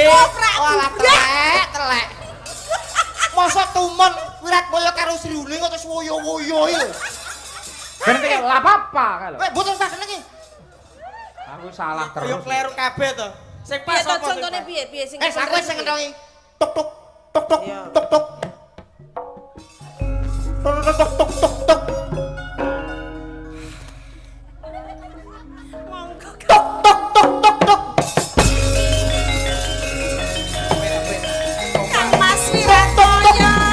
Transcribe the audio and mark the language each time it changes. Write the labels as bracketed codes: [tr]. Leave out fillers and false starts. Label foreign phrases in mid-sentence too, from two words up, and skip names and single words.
[jv] Walah telek. Masa tumon Wiratmoyo karo Sri Uning kok terus woyo-woyo iki lho. [id] Ganti lah apa kalau. [jv] Weh, mboten sak niki. Aku salah Yo terus. kleru kabeh to. Sing Piye pas to apa contone piye sing Aku sing ngentongi. Tuk tuk tuk tuk tuk tuk. Tuk tuk tuk tuk tuk tuk. monggo Tuk tuk tuk tuk tuk. Kang Mas Wiratmoyo.